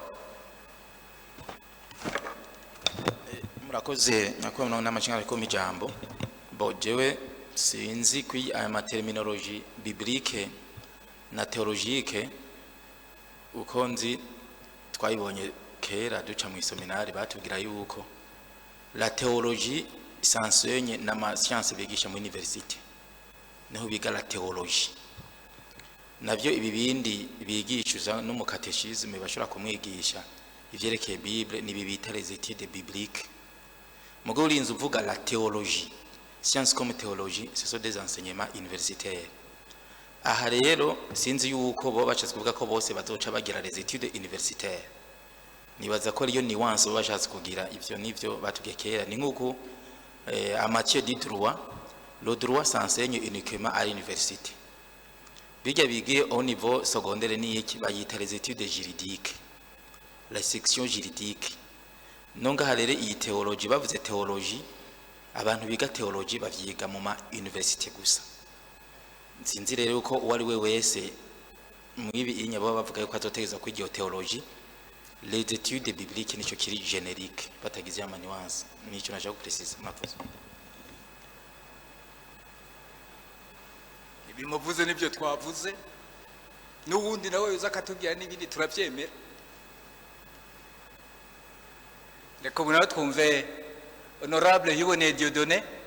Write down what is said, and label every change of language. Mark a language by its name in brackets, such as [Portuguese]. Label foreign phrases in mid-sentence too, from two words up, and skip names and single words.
[Rundi] murakoze nyakubahwa n'amashinga ariko mijambo bojewe sinzi kwi aya [French] terminologie biblique [Rundi] na théologique uko nzi twayibonye kera duca mu seminari batubwira yuko [French] la théologie s'enseigne [Rundi] na ma science bigisha mu université niho biga [French] la théologie [Rundi] navyo ibi bindi bigishuza no mu catechisme bashobora kumwigisha ivyerekeye Bible ni bibita [French] les études bibliques. [Rundi] Mugabo urinze uvuga [French] la théologie, science comme théologie, ce sont des enseignements universitaires. [Rundi] Aha rero sinzi yuko bo bashatse kuvuga ko bose bazoca bagira les études universitaires. Nibaza ko ariyo nuance bo bashatse kugira ivyo nivyo batubwiye kera ni nkuko [French] en matière du droit, le droit s'enseigne uniquement à l'université. [Rundi] Bijya bigiye [French] au niveau secondaire [Rundi] ni iki bayita [French] les études juridiques, la section juridique. [Rundi] Nonga harere iyi théologie bavuze théologie, abantu biga théologie bavyiga mu ma université gusa. Sinzi rero ko uwari we wese mwibi inyabo bavuga yuko azotegeza kwiga théologie, [French] les études bibliques [Rundi] nico kiri générique batagize ama nuance. Nico naje kupreciser mafuzo. Ibimuvuze nibyo twavuze n'ubundi nawe uza katubwira n'ibindi turabyemera. Reka ubu nawe twumve honorable Yuboneye Dieudonné.